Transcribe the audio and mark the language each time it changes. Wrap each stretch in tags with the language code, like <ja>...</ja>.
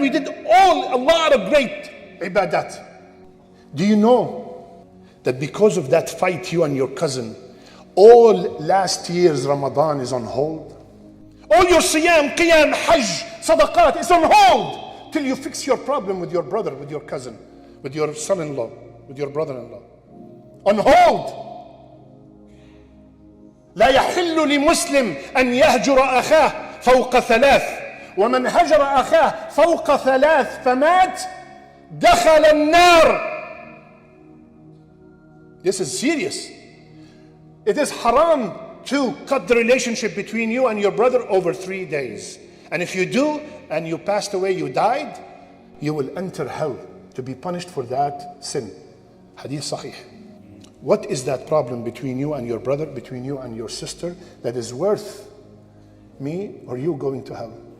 <en>We did a lot of great ibadat. Do you know that because of that fight, you and your cousin, all last year's Ramadan is on hold? All your Siyam, Qiyam, Hajj, Sadaqat is on hold till you fix your problem with your brother, with your cousin, with your son-in-law, with your brother-in-law. On hold.</en> <ar>لا يحل لمسلم أن يهجر أخاه فوق ثلاث ومن هجر أخاه فوق ثلاث فمات دخل النار.</ar> <en>This is serious. It is haram to cut the relationship between you and your brother over 3 days. And if you do, and you passed away, you died, you will enter hell to be punished for that sin. Hadith sahih. What is that problem between you and your brother, between you and your sister, that is worth me or you going to hell?</en>